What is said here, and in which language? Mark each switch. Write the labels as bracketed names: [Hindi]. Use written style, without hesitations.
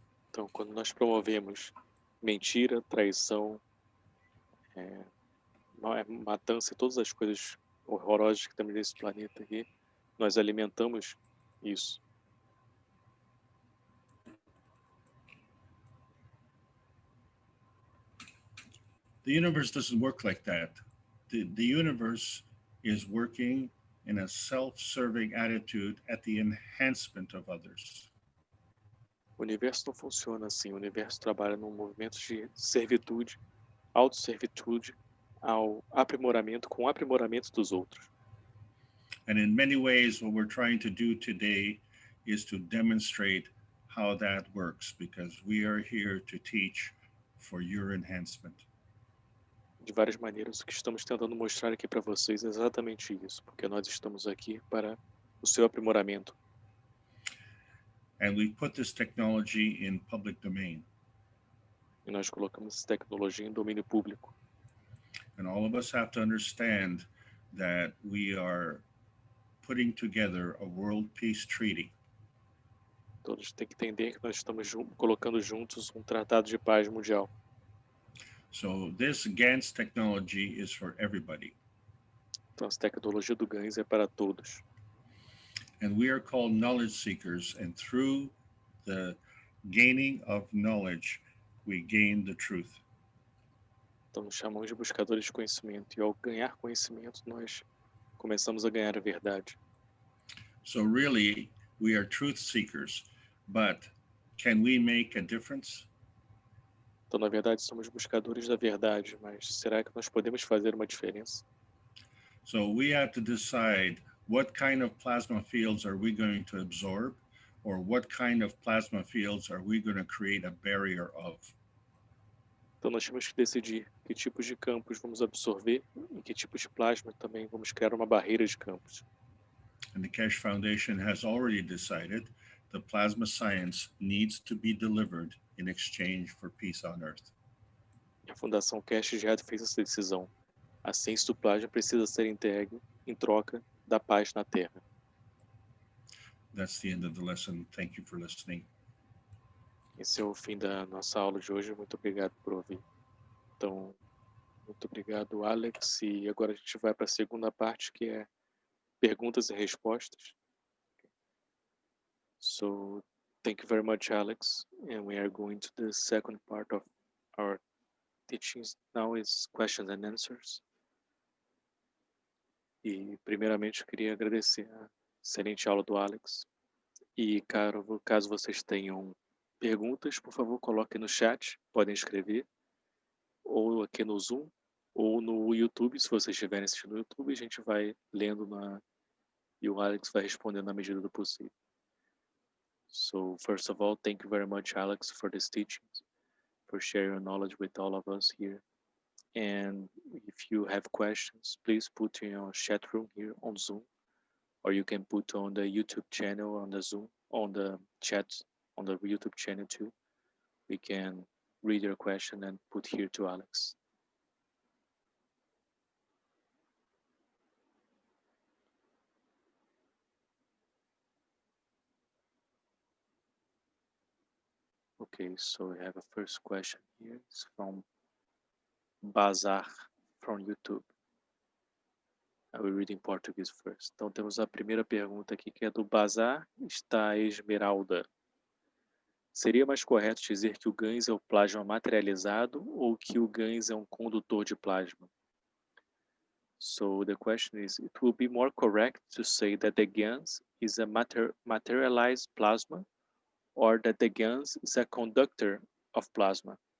[Portuguese] Então, quando nós promovemos mentira, traição, matança e todas as coisas horrorosas que temos nesse planeta aqui, nós alimentamos isso. [English] The universe doesn't work like that. The universe is working in a self-serving attitude at the enhancement of others. [Portuguese] O universo não funciona assim. O universo trabalha num movimento de servitude, autosservitude, ao aprimoramento, com o aprimoramento dos outros. [English] And in many ways, what we're trying to do today is to demonstrate how that works, because we are here to teach for your enhancement. [Portuguese] De várias maneiras, o que estamos tentando mostrar aqui para vocês é exatamente isso, porque nós estamos aqui para o seu aprimoramento. [English] And we've put this technology in public domain. [Portuguese] E nós colocamos essa tecnologia em domínio público. [English] And all of us have to understand that we are putting together a world peace treaty. [Portuguese] Todos têm que entender que nós estamos colocando juntos um tratado de paz mundial. [English] So this Gans technology is for everybody. [Portuguese] Então, essa tecnologia do Gans é para todos. [English] And we are called knowledge seekers, and through the gaining of knowledge, we gain the truth. [Portuguese] Então, nos chamamos de buscadores de conhecimento, e ao ganhar conhecimento, nós começamos a ganhar a verdade. [English] So really, We are truth seekers, but can we make a difference? [Portuguese] Então, na verdade, somos buscadores da verdade, mas será que nós podemos fazer uma diferença? [English] So we have to decide what kind of plasma fields are we going to absorb, or what kind of plasma fields are we going to create a barrier of? [Portuguese] Então, nós temos que decidir que tipos de campos vamos absorver e que tipos de plasma também vamos criar uma barreira de campos. [English] And the Keshe Foundation has already decided the plasma science needs to be delivered in exchange for peace on Earth. [Portuguese] E a Fundação Keshe já fez essa decisão. A ciência do plasma precisa ser entregue em troca da paz na Terra. [English] That's the end of the lesson. Thank you for listening. [Portuguese] Esse é o fim da nossa aula de hoje. Muito obrigado por ouvir. Então, muito obrigado, Alex. E agora a gente vai para a segunda parte, que é perguntas e respostas. [English] So, thank you very much, Alex. And we are going to the second part of our teachings. Now is questions and answers. [Portuguese] E, primeiramente, eu queria agradecer a excelente aula do Alex. E, caso vocês tenham perguntas, por favor, coloquem no chat. Podem escrever. Ou aqui no Zoom. Ou no YouTube, se vocês estiverem assistindo no YouTube. A gente vai lendo e o Alex vai respondendo na medida do possível. [English] So, first of all, thank you very much, Alex, for this teachings, for sharing your knowledge with all of us here. And if you have questions, please put in your chat room here on Zoom, or you can put on the YouTube channel on the Zoom, on the chat, on the YouTube channel too. We can read your question and put here to Alex. Okay, so we have a first question here. It's from Bazar from YouTube. I will read in Portuguese first. [Portuguese] Então temos a primeira pergunta aqui, que é do Bazar, está Esmeralda. Seria mais correto dizer que o Gans é o plasma materializado ou que o Gans é um condutor de plasma? [English] So the question is, it will be more correct to say that the Gans is a materialized plasma or that the Gans is a conductor of plasma?